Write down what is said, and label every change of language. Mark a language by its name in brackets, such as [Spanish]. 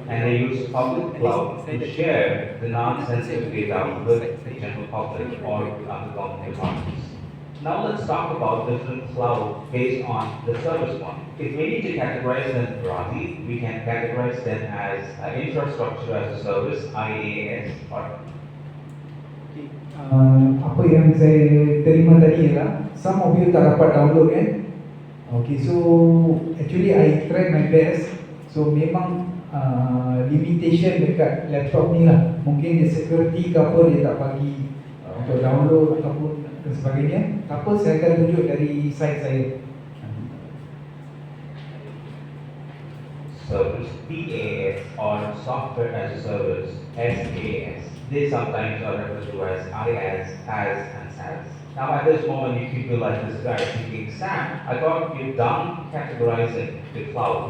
[English] And they use public cloud to share the non-sensitive data with the general public or with other government departments. Now let's talk about different cloud based on the service one. If we need to categorize them broadly, we can categorize them as infrastructure as a service, IaaS, or [Malay] apa yang saya terima tadi ialah some of you tak dapat download kan. Okay, so actually I tried my best. So memang limitation dekat laptop ni lah. Mungkin dia security ke apa, dia tak bagi untuk download ataupun dan sebagainya. Apa saya akan tunjuk dari site saya. [English] Service, PaaS, or software as a service, SaaS. They sometimes are referred to as IaaS, PaaS, and SaaS. Now at this moment you people like this guy thinking, Sam, I thought you're done categorizing the cloud.